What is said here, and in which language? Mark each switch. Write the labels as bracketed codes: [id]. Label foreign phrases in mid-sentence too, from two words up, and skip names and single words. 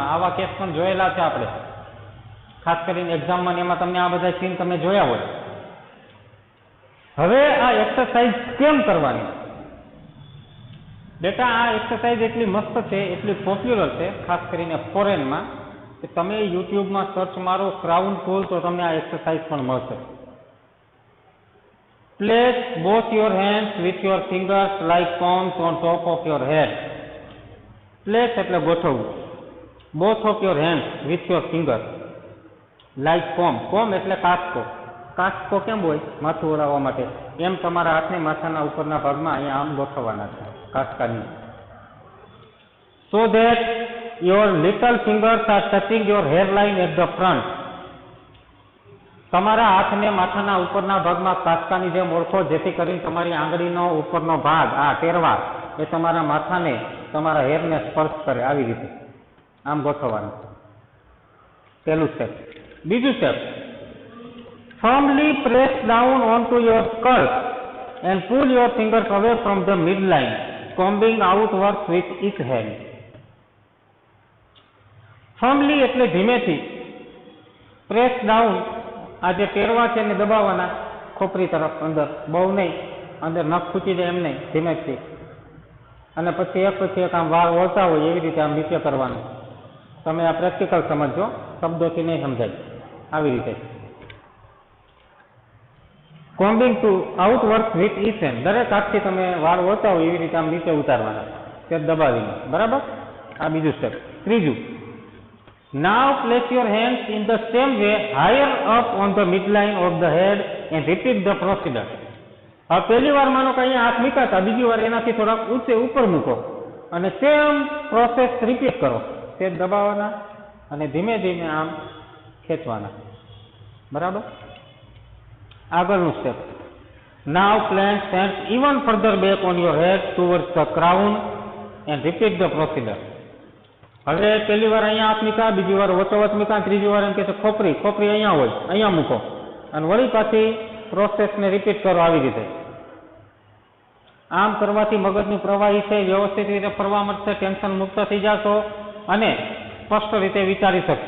[gu] આવા કેસ પણ જોયેલા છે આપણે, ખાસ કરીને એક્ઝામમાં એમાં તમને આ બધા સીન તમે જોયા હોય. હવે આ એક્સરસાઇઝ કેમ કરવાની? બેટા, આ એક્સરસાઇઝ એટલી મસ્ત છે, એટલી પોપ્યુલર છે, ખાસ કરીને ફોરેનમાં, કે તમે યુટ્યુબમાં સર્ચ મારો [en] crown pull [gu] તો તમને આ એક્સરસાઇઝ પણ મળશે. [en] Place both your hands with your fingers like palms on top of your head. [gu] Place એટલે ગોઠવવું. [en] Both of your hands with your fingers like palm. [gu] Palm એટલે કાસ્કો. કાસ્કો કેમ હોય? માથું ઓળાવવા માટે. એમ તમારા હાથને માથાના ઉપરના ભાગમાં અહીંયા આમ ગોઠવવાના છે, કાસ્કાની. [en] So that your little fingers are touching your hairline at the front. [gu] તમારા હાથને માથાના ઉપરના ભાગમાં કાસ્કાની જેમ ઓળખો, જેથી કરીને તમારી આંગળીનો ઉપરનો ભાગ, આ ટેરવા, એ તમારા માથાને, તમારા હેરને સ્પર્શ કરે. આવી રીતે આમ ગોઠવવાનું. પહેલું સ્ટેપ. બીજું સ્ટેપ, [en] firmly press down onto your skull and pull your fingers away from the midline, combing outwards with each hand. [gu] firmly એટલે ધીમેથી, [en] press down [gu] આ જે ટેરવા છે એને દબાવવાના ખોપરી તરફ, અંદર, બહુ નહીં, અંદર નખ ખૂચી જાય એમ નહીં, ધીમેથી. અને પછી એક આમ વાળ ઓળતા હોય એવી રીતે આમ નીચે કરવાનું. તમે આ પ્રેક્ટિકલ સમજો, શબ્દોથી નહીં સમજાય. આવી રીતે [en] combing to outward with each hand, [gu] દરેક હાથથી તમે વાળ ઓળતા હોય એવી રીતે આમ નીચે ઉતારવાના, તે દબાવીને. બરાબર? આ બીજું સ્ટેપ. ત્રીજું, [en] now place your hands in the same way higher up on the midline of the head and repeat the procedure. [gu] હવે પહેલી વાર માનો કે અહીંયા હાથ મૂકાતા, બીજી વાર એનાથી થોડાક ઊંચે ઉપર મૂકો અને [en] same process repeat [gu] કરો. તે દબાવવાના અને ધીમે ધીમે આમ ખેંચવાના. બરાબર? આગળનું સ્ટેપ, [en] now plant hands even further back on your head towards the crown and repeat the procedure. [gu] હવે પહેલી વાર અહીંયા હાથ મૂકા, બીજી વાર વચોવચ મૂકા, ત્રીજી વાર એમ કે છે ખોપરી અહીંયા હોય, અહીંયા મૂકો અને વળી પાછી પ્રોસેસને રિપીટ કરો આવી રીતે. આમ કરવાથી મગજનું પ્રવાહી છે વ્યવસ્થિત રીતે ફરવા મળશે, ટેન્શન મુક્ત થઈ જશો અને સ્પષ્ટ રીતે વિચારી શકશો.